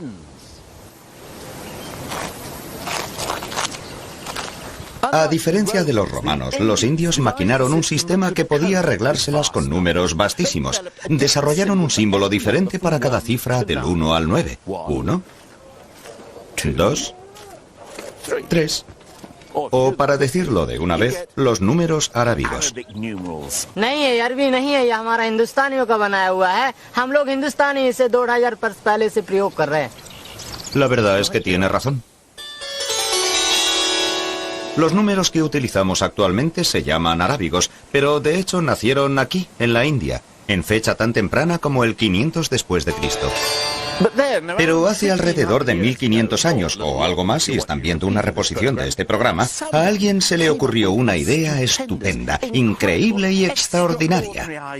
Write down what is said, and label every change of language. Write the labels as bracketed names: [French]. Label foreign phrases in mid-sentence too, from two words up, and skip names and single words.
[Spanish] A diferencia de los romanos, los indios maquinaron un sistema que podía arreglárselas con números vastísimos. Desarrollaron un símbolo diferente para cada cifra del 1 al 9. 1, 2, 3. O para decirlo de una vez, los números arábigos. [Hindi] नहीं है अरबी नहीं है, ये हमारा हिंदुस्तानियों का बनाया हुआ है. हम लोग हिंदुस्तानी इसे 2000 वर्ष पहले से प्रयोग कर रहे हैं. [Spanish] La verdad es que tiene razón. Los números que utilizamos actualmente se llaman arábigos, pero de hecho nacieron aquí, en la India, en fecha tan temprana como el 500 después de Cristo. Pero hace alrededor de 1500 años, o algo más si están viendo una reposición de este programa, a alguien se le ocurrió una idea estupenda, increíble y extraordinaria.